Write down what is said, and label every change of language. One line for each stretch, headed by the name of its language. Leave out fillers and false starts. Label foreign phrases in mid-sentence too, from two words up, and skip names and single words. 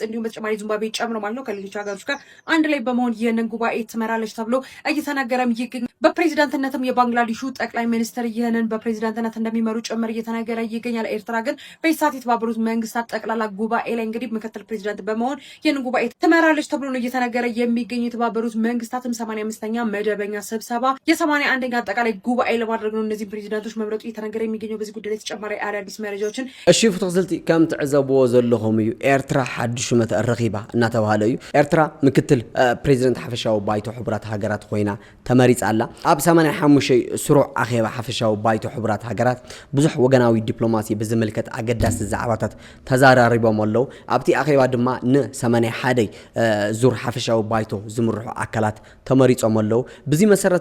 Amharic: እንዲሁም በተጨማሪ ዚምባብዌ ጨምሮ ማለት ነው ከሌሎች ሀገሮች ጋር አንድ ላይ በመሆን ይሄንን ጉባኤ ትመራለች ተብሎ እየተነገረም ይገኛል በፕሬዝዳንትነትም የባንግላዴሹ ጠቅላይ ሚኒስትር ይሄንን በፕሬዝዳንትነት እንደሚመሩ ጭምር እየተነገረ ይገኛል ኤርትራ ግን በይሳት የተባበሩት መንግስታት ጠቅላላ ጉባኤ ላይ እንግዲህ ምክትል ፕሬዝዳንት በመሆን ይሄንን ጉባኤ ትመራለች ተብሎ ነው እየተነገረ የሚገኘው የተባበሩት መንግስታትም 85ኛ መደበኛ ስብሰባ የ81ኛ አጠቃላይ ጉባኤ ለማድረግ ነው እነዚህ ፕሬዝዳንቶች መምረጡ እየተነገረ የሚገኘው በዚህ ጉዳይ ላይ ተጨማሪ አዳዲስ መረጃዎችን
Tigrinya: እሺ ፍትክዝልቲ ከም ትዕዘብዎ ዘለኹም እዩ ኤርትራ ሓድሽ ሹመት ረኺባ እናተባሃለ እዩ ኤርትራ ምክትል ፕሬዝዳንት ሓፈሻዊ ባይቶ ሕቡራት ሃገራት ኮይና ተመሪጻ ኣላ ኣብ 85 ስሩዕ ኣኼባ ሓፈሻዊ ባይቶ ሕቡራት ሃገራት ብዙሕ ወገናዊ ዲፕሎማሲ ብዝምልከት ኣገዳሲ ዛዕባታት ተዘራሪቦም ኣለው ኣብቲ ኣኼባ ድማ ን81 ዙር ሓፈሻዊ ባይቶ ዝምርሑ ኣካላት ተመሪጾም ኣለው በዚ መሰረት